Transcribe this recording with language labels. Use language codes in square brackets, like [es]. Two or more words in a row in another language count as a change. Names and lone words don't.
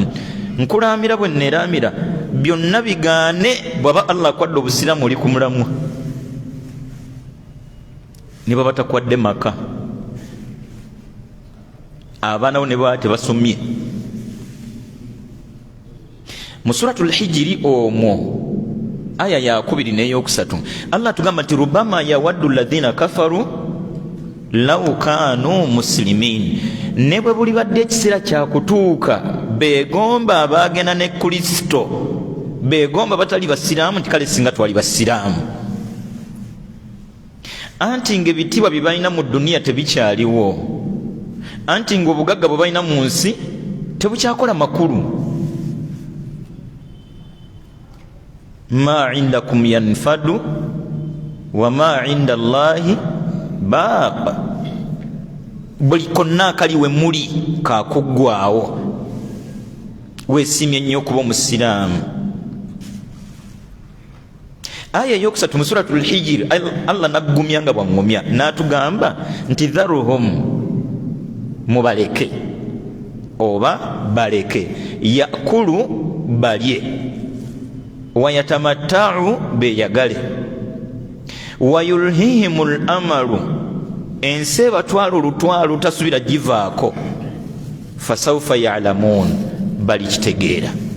[lg] Nkulaamira bwe neeraamira byonna bigaane bw'aba Allah akwadde obusiraamu oli ku mulamwa, ne baba takwadde maka, abaana bo ne baba tebasomye. Mu suratul Hijiri omwo aya ya 2 n'eyokusatu Allah tugamba nti [ar] ربما يود الذين كفروا لو كانوا مسلمين, [lg] ne bwe buli badde ekiseera kyakutuuka beegomba abaagenda ne Kristo, beegomba batali basiraamu nti kale singa twali basiraamu, anti ng'ebitiibwa bye balina mu duniya tebikyaliwo, anti ng'obugagga bwe balina mu nsi tebukyakola makulu. [ar] ما عندكم ينفد وما عند الله باق, [lg] buli konna akali we muli kakuggwaawo. Weesiimye nnyo okuba omusiraamu. Aya eyokusatu mu suratul Hijiri Allah naggumya nga bwangumya n'atugamba nti dharuhum, mubaleke oba baleke, yakulu balye, wayatamatta'u beyagale, [ar] ويلههم الأمل, [lg] ensi ebatwala olutwalo tasubira givaako, [ar] فسوف يعلمون, [lg] balikitegeera.